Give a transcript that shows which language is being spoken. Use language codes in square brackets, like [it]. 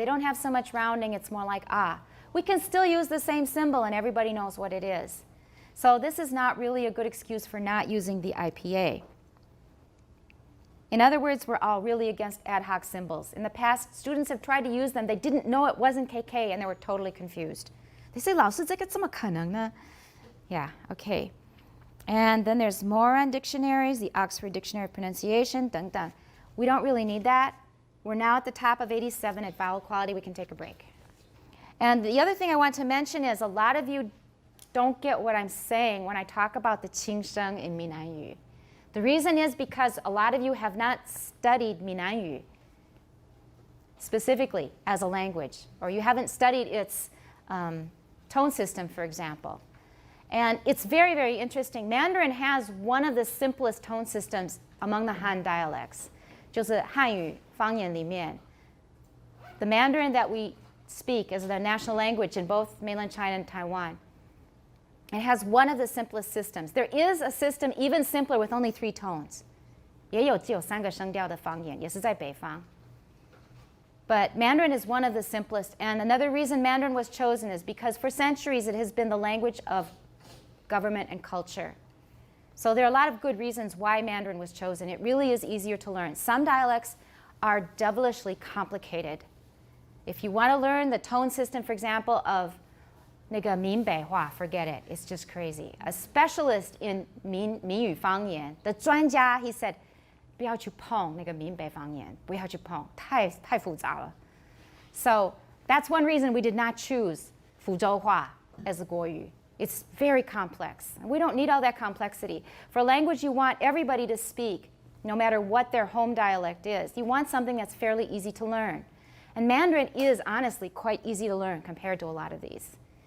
[en] They don't have so much rounding. It's more like ah. We can still use the same symbol, and everybody knows what it is. So this is not really a good excuse for not using the IPA. In other words, we're all really against ad hoc symbols. In the past, students have tried to use them. They didn't know it wasn't KK, and they were totally confused. They say, [zh] 老师这个怎么可能呢? [en] Yeah, okay. And then there's more on dictionaries, the Oxford Dictionary of Pronunciation, [zh] 等等. [en] We don't really need that. We're now at the top of 87 at vowel quality. We can take a break. And the other thing I want to mention is a lot of you don't get what I'm saying when I talk about the 轻声 in 闽南语. The reason is because a lot of you have not studied 闽南语. specifically as a language, or you haven't studied its tone system, for example. And it's very, very interesting. Mandarin has one of the simplest tone systems among the Han dialects. [zh] 就是汉语方言里面 [en] the Mandarin that we speak as the national language in both mainland China and Taiwan. It has one of the simplest systems. There is a system even simpler with only 3 tones. [zh] 也有只有3个声调的方言，也是在北方。 [en] But Mandarin is one of the simplest. And another reason Mandarin was chosen is because for centuries it has been the language of government and culture. So there are a lot of good reasons why Mandarin was chosen. It really is easier to learn. Some dialects are devilishly complicated. If you want to learn the tone system, for example, of 那个闽北话, forget it. It's just crazy. A specialist in [zh] 闽语方言的专家, [en] he said, [zh] 不要去碰那个闽北方言，不要去碰，太复杂了。 [en] So that's one reason we did not choose 福州话 as the 国语. It's very complex. We don't need all that complexity. For a language you want everybody to speak, no matter what their home dialect is. You want something that's fairly easy to learn. And Mandarin is honestly quite easy to learn compared to a lot of these.